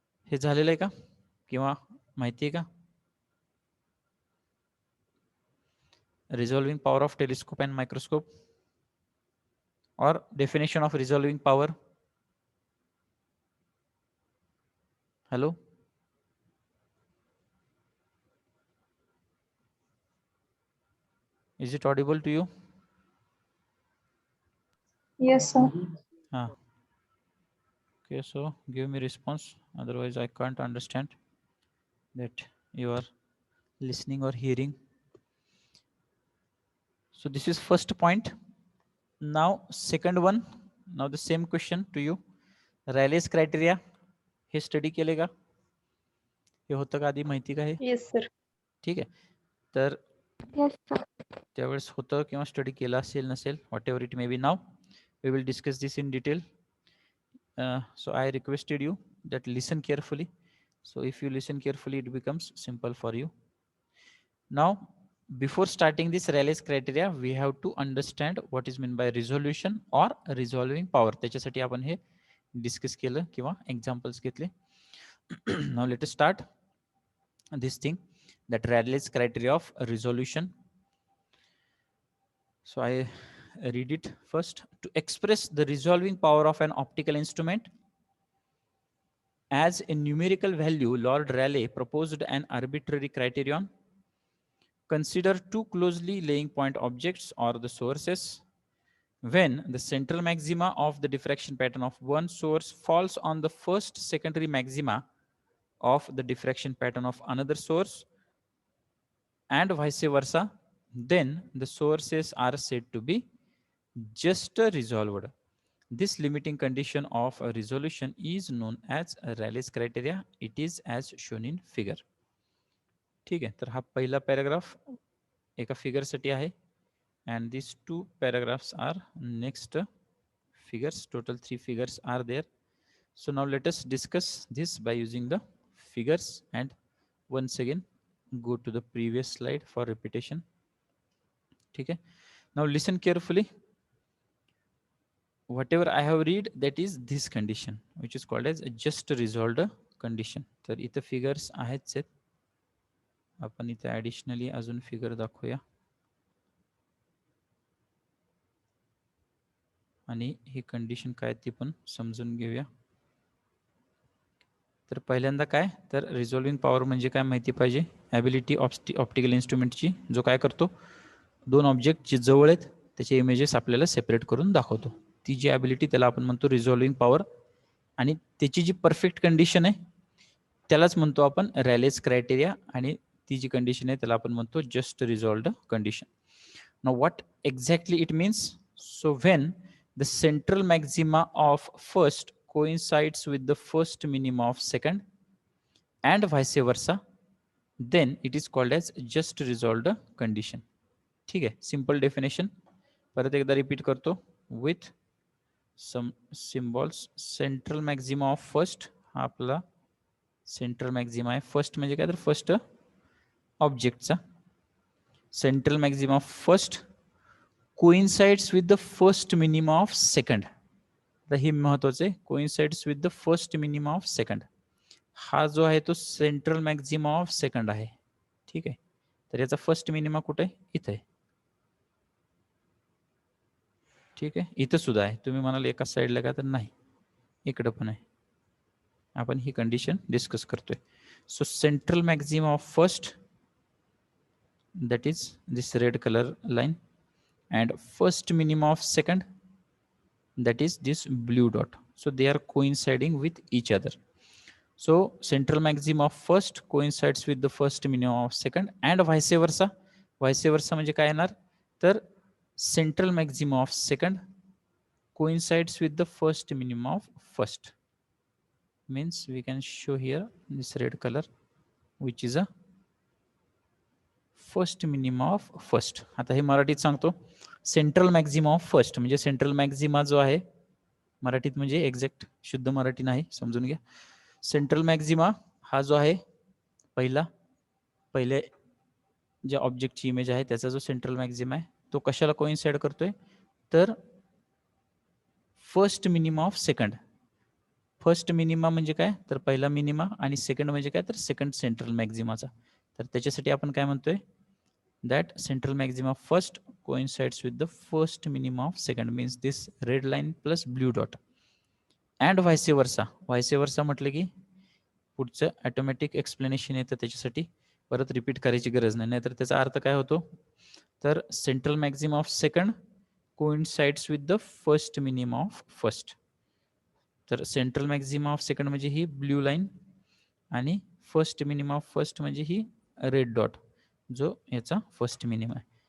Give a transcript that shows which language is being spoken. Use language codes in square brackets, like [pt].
[mr] हे झालेलं आहे का किंवा माहिती आहे का? [en] Resolving power of telescope and microscope, or definition of resolving power. Hello? Is it audible to you? Yes, sir. Okay, so give me response, otherwise I can't understand that you are listening or hearing. So this is first point. Now second one, now the same question to you. [mr] Rayleigh's criteria हे study केले का? हे होतं का आधी? माहिती का हे? [en] Yes, sir. [mr] ठीक आहे. तर [en] Yes, sir. [mr] त्यावेळेस होतं किंवा स्टडी केला असेल नसेल, [en] Whatever it may be. Now we will discuss this in detail. So I requested you that listen carefully. So if you listen carefully, it becomes simple for you. Now, before starting this Rayleigh's criteria, we have to understand what is meant by resolution or resolving power. [mr] त्याच्यासाठी आपण हे discuss केलं किंवा examples घेतले. [en] Now let us start this thing, that Rayleigh's criteria of resolution. So I read it first. To express the resolving power of an optical instrument as a numerical value, Lord Rayleigh proposed an arbitrary criterion. Consider two closely laying point objects or the sources. When the central maxima of the diffraction pattern of one source falls on the first secondary maxima of the diffraction pattern of another source, and vice versa, then the sources are said to be just resolved. This limiting condition of a resolution is known as Rayleigh's criteria. It is as shown in figure. [mr] ठीक आहे, तर हा पहिला paragraph एका figure साठी आहे, [en] and these two paragraphs are next figures. Total 3 figures are there. So now let us discuss this by using the figures, and once again go to the previous slide for repetition. Okay, now listen carefully. Whatever I have read, that is this condition, which is called as a just resolved condition. [mr] तर इथं figures आहेच आहेत. आपण इथे additionally अजून figure दाखवूया, आणि ही condition काय ती पण समजून घेऊया. तर पहिल्यांदा काय, तर रिझॉल्विंग पॉवर म्हणजे काय माहिती पाहिजे. ॲबिलिटी ऑप्टिकल इन्स्ट्रुमेंटची, जो काय करतो, दोन ऑब्जेक्ट जे जवळ आहेत त्याचे इमेजेस आपल्याला सेपरेट करून दाखवतो. ती जी ॲबिलिटी त्याला आपण म्हणतो रिझॉल्विंग पॉवर. आणि त्याची जी परफेक्ट कंडिशन आहे त्यालाच म्हणतो आपण रॅलेज क्रायटेरिया, आणि ती जी कंडिशन आहे त्याला आपण म्हणतो just रिझॉल्व्ड condition. [en] Now what exactly it means. So when the central maxima of first coincides with the first minima of second and vice versa, then it is called as just resolved condition. [mr] ठीक है, simple definition परत एकदा repeat करतो [en] with some symbols. [mr] central maxima of first, हा आपला central maxima आहे. [en] first [mr] म्हणजे काय, तर [en] First ऑब्जेक्टचा central maxima of first coincides with the first minima of second. [mr] तर हे महत्वाचे, [en] coincides with the first minima of second. [mr] हा जो आहे तो सेंट्रल मॅक्झिमा ऑफ सेकंड आहे. ठीक आहे, तर याचा फर्स्ट मिनिमा कुठे आहे, इथे आहे. ठीक आहे, इथं सुद्धा आहे. तुम्ही म्हणाल एका साईडला का, तर नाही, इकडं पण आहे. आपण ही कंडिशन डिस्कस करतोय. [en] So central maxima of first, that is this red color line, and first minima of second, that is this blue dot. So they are coinciding with each other. So central maxima of first coincides with the first minima of second and vice versa. Vice versa [mr] म्हणजे काय येणार, तर [en] central maxima of second coincides with the first minima of first. Means we can show here this red color, which is a first minima of first. [mr] आता हे मराठीत सांगतो. Central maxima of first म्हणजे central maxima जो आहे, मराठीत म्हणजे exact शुद्ध मराठी नाही, समजून घ्या. सेंट्रल मॅक्झिमा हा जो आहे पहिले ज्या ऑब्जेक्टची इमेज आहे त्याचा जो सेंट्रल मॅक्झिमा आहे तो कशाला कोइन्साइड करतोय, तर first minima of second. First minima म्हणजे काय, तर पहिला मिनिमा, आणि सेकंड म्हणजे काय, तर सेकंड सेंट्रल मॅक्झिमाचा. तर त्याच्यासाठी आपण काय म्हणतोय, [en] that central maxima first coincides with the first minima of second, means this red line plus blue dot, and vice versa. [mr] vice versa म्हटलं की पुढचं ऑटोमॅटिक एक्सप्लेनेशन येतं, त्याच्यासाठी परत रिपीट करायची गरज नाही. नाहीतर त्याचा अर्थ काय होतो, तर [en] Central maxima of second coincides with the first minima of first. [mr] तर सेंट्रल मॅक्झिमा ऑफ सेकंड म्हणजे ही ब्ल्यू लाईन, आणि फर्स्ट मिनिमा ऑफ फर्स्ट म्हणजे ही रेड डॉट, जो याचा फर्स्ट मिनिमा आहे.